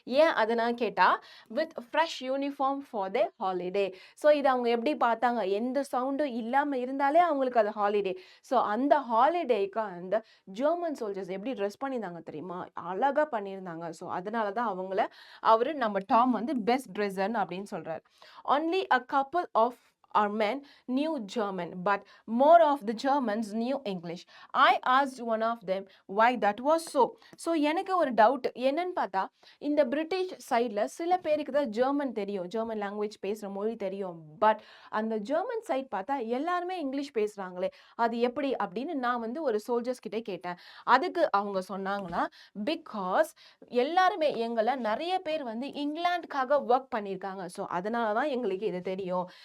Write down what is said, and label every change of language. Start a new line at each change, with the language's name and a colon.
Tamil: ஏன் அதை நான் கேட்டால்
English: With fresh uniform for the holiday.
Tamil: So இது அவங்க எப்படி பார்த்தாங்க, எந்த சவுண்டும் இல்லாமல் இருந்தாலே அவங்களுக்கு அது ஹாலிடே. ஸோ அந்த ஹாலிடேக்கு அந்த ஜெர்மன் சோல்ஜர்ஸ் எப்படி ட்ரெஸ் பண்ணியிருந்தாங்க தெரியுமா, அழகா பண்ணியிருந்தாங்க. ஸோ அதனால தான் அவரு நம்ம டாம் வந்து பெஸ்ட் ட்ரெஸ்ஸர்னு அப்படின்னு சொல்றாரு.
English: only a couple of our men knew German, but more of the Germans knew English. I asked one of them why that was so.
Tamil: So எனக்கு ஒரு டவுட் என்னன்னு பார்த்தா, இந்த பிரிட்டிஷ் சைடில் சில பேருக்கு தான் ஜெர்மன் தெரியும், ஜெர்மன் லாங்குவேஜ் பேசுகிற மொழி தெரியும், பட் அந்த ஜெர்மன் சைட் பார்த்தா எல்லாருமே இங்கிலீஷ் பேசுகிறாங்களே, அது எப்படி அப்படின்னு நான் வந்து ஒரு சோல்ஜர்ஸ் கிட்டே கேட்டேன். அதுக்கு அவங்க சொன்னாங்கன்னா, பிகாஸ் எல்லாருமே எங்களை நிறைய பேர் வந்து இங்கிலாந்துக்காக ஒர்க் பண்ணியிருக்காங்க, ஸோ அதனால தான் எங்களுக்கு இது தெரியும்.